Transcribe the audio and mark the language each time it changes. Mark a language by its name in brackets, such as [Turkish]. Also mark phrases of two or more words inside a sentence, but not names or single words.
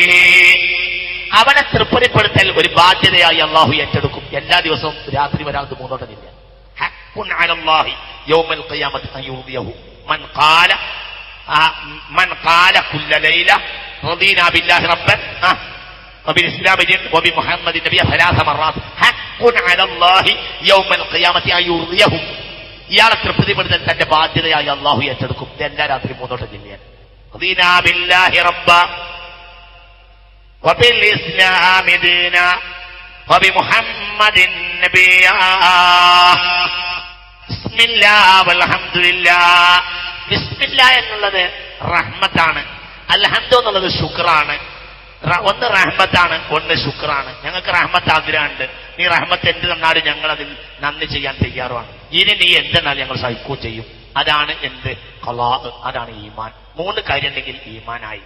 [Malayalam] അവനെ തൃപ്തിപ്പെടുത്തൽ ഒരു ബാധ്യതയായി അള്ളാഹു ഏറ്റെടുക്കും. എല്ലാ ദിവസവും രാത്രി ഒരാൾക്ക് 3 വട്ടം ചൊല്ലിയാൽ [Arabic] حق على الله يوم القيامة أن يرضيه من قال كل ليلة رضينا بالله ربا وبالإسلام دين وبمحمد النبي 3 مرات حق على الله يوم القيامة أن يرضيه. [Malayalam] ഇയാളെ തൃപ്തിപ്പെടുത്താൻ തന്റെ ബാധ്യതയായി അള്ളാഹു ഏറ്റെടുക്കും. എല്ലാ രാത്രി 3 വട്ടം ചൊല്ലിയാൽ [Arabic] رضينا بالله رب وبالإسلام دينا وبمحمد النبي بسم الله والحمد لله. [Malayalam] ബിസ്മില്ലാ എന്നുള്ളത് റഹ്മത്താണ്. അൽഹംദു എന്നുള്ളത് ശുക്റാണ്. ഒന്ന് റഹ്മത്താണ്, ഒന്ന് ശുക്റാണ്. ഞങ്ങൾക്ക് റഹ്മത്ത് ആഗ്രഹമുണ്ട്. നീ റഹ്മത്ത് എന്ത് തന്നാലും ഞങ്ങൾ അതിൽ നന്ദി ചെയ്യാൻ തയ്യാറുമാണ്. ഇനി നീ എന്തെന്നാൽ ഞങ്ങൾ സഹിക്കുകയും ചെയ്യും. അതാണ് എന്ത്? ഖലാ. അതാണ് ഈമാൻ. 3 കാര്യം ഉണ്ടെങ്കിൽ ഈമാനായി.